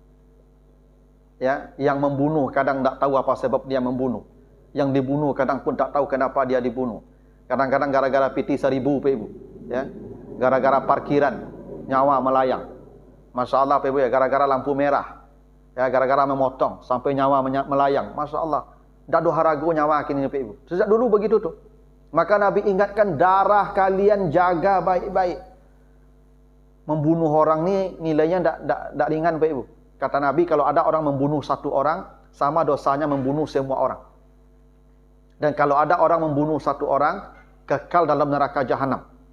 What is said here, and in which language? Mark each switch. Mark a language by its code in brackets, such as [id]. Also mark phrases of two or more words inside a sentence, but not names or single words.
[id] Ya, yang membunuh kadang tak tahu apa sebab dia membunuh. Yang dibunuh kadang pun tak tahu kenapa dia dibunuh. Kadang-kadang gara-gara piti 1000 Pak Ibu, ya. Gara-gara parkiran, nyawa melayang. Masalah Pak Ibu ya, gara-gara lampu merah. Ya, gara-gara memotong sampai nyawa melayang. Masyaallah. [min] Dak do harago nyawa kini Pak Ibu. [id] Sejak dulu begitu tuh. Maka Nabi ingatkan darah kalian jaga baik-baik. Membunuh orang ni nilainya tak ringan Pak Ibu. Kata Nabi, kalau ada orang membunuh satu orang, sama dosanya membunuh semua orang. Dan kalau ada orang membunuh satu orang, kekal dalam neraka jahanam.